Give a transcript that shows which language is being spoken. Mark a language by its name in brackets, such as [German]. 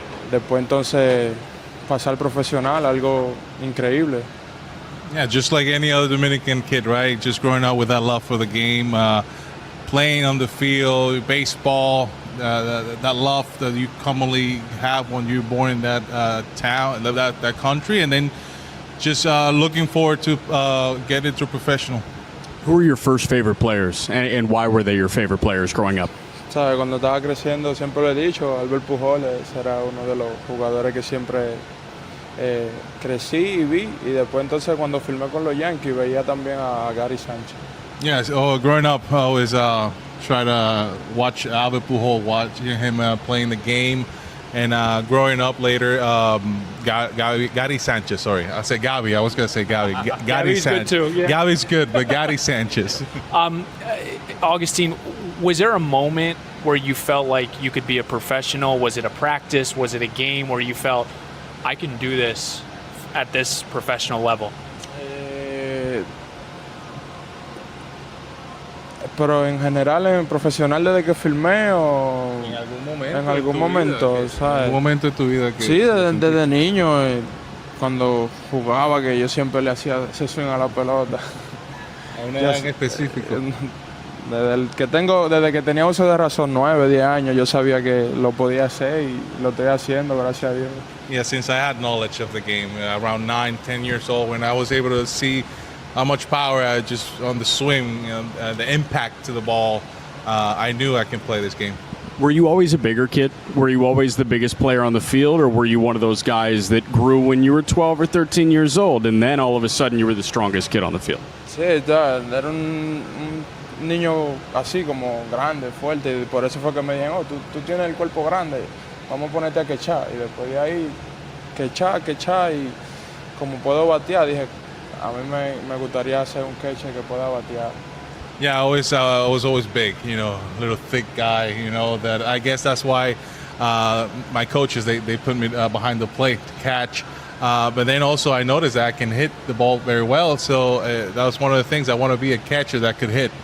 [Spanish] Después entonces pasar profesional, algo increíble. [English] Yeah, just like any other Dominican kid, right? Just growing up with that love for the game, playing on the field, baseball, that love that you commonly have when you're born in that town, that country, and then just looking forward to get into professional. Who were your first favorite players, and why were they your favorite players growing up? [Spanish] ¿Sabe? Cuando estaba creciendo, siempre lo he dicho, Albert Pujols era uno de los jugadores que siempre crecí y vi. Y después entonces cuando firmé con los Yankees veía también a Gary Sánchez. [English] Yes, growing up, I always try to watch Albert Pujols, watching him playing the game. And growing up later, Gary Sanchez, sorry. I said Gavi. I was going to say Gavi. Gary Sanchez. Good too, yeah. Gavi's good, but Gary Sanchez. Agustín, was there a moment where you felt like you could be a professional? Was it a practice? Was it a game where you felt, I can do this at this professional level? [Spanish] Pero en general, en profesional desde que filmé o en algún momento, ¿sabes? En algún momento de tu vida que sí, desde niño, cuando jugaba, que yo siempre le hacía ese swing a la pelota. A una edad en específico. Desde que tenía uso de razón, 9, 10 años, yo sabía que lo podía hacer y lo estoy haciendo, gracias a Dios. [English] Yeah, since I had knowledge of the game, around 9, 10 years old, when I was able to see how much power I just on the swing, the impact to the ball, I knew I can play this game. Were you always a bigger kid? Were you always the biggest player on the field, or were you one of those guys that grew when you were 12 or 13 years old, and then all of a sudden you were the strongest kid on the field? [Spanish] Sí, era un niño así como grande, fuerte, y por eso fue que me dijeron, tú tienes el cuerpo grande, vamos a ponerte a quechar. Y después de ahí, quechar, y como puedo batear, dije, a mí me gustaría ser un catcher que pueda batear. [English] Yeah, I was always big, little thick guy, that I guess that's why my coaches, they put me behind the plate to catch. But then also I noticed that I can hit the ball very well, so that was one of the things. I want to be a catcher that could hit.